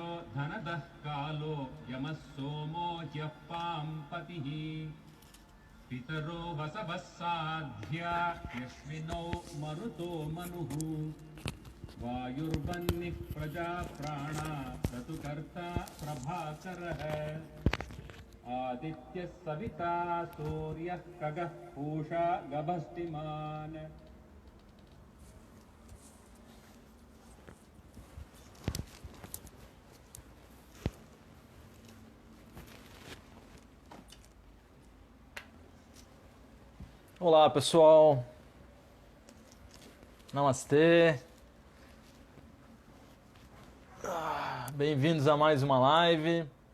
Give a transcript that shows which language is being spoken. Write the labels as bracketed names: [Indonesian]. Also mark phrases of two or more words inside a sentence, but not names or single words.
[Sanskrit] धनदः कालो यमः सोमो ह्यः पाम्पतिः पितरो वसवः साध्या यस्मिनो मरुतो मनुः वायुर्वह्निः प्रजाप्राणा क्रतुकर्ता प्रभाकरः आदित्यः सविता सूर्यः खगः पूषा गभस्तिमान् [Portuguese] Olá pessoal, namastê, bem-vindos a mais uma live.